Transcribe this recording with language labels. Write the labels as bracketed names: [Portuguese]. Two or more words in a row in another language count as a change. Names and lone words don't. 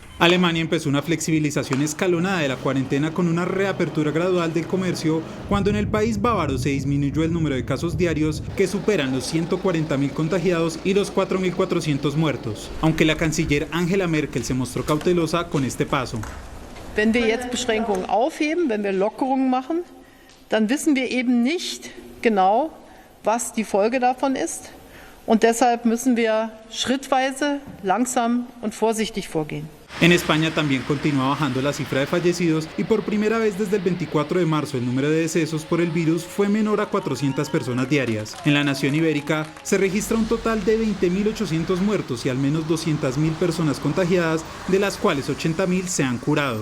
[Spanish] Alemania empezó una flexibilización escalonada de la cuarentena con una reapertura gradual del comercio, cuando en el país bávaro se disminuyó el número de casos diarios que superan los 140.000 contagiados y los 4.400 muertos, aunque la canciller Angela Merkel se mostró cautelosa con este paso. [German] Wenn wir jetzt Beschränkungen aufheben, wenn wir Lockerungen machen, dann wissen wir eben nicht genau, was die Folge davon ist. Und deshalb müssen wir schrittweise, langsam und vorsichtig vorgehen. [Spanish] En España también continúa bajando la cifra de fallecidos y por primera vez desde el 24 de marzo el número de decesos por el virus fue menor a 400 personas diarias. En la nación ibérica se registra un total de 20.800 muertos y al menos 200.000 personas contagiadas, de las cuales 80.000 se han curado.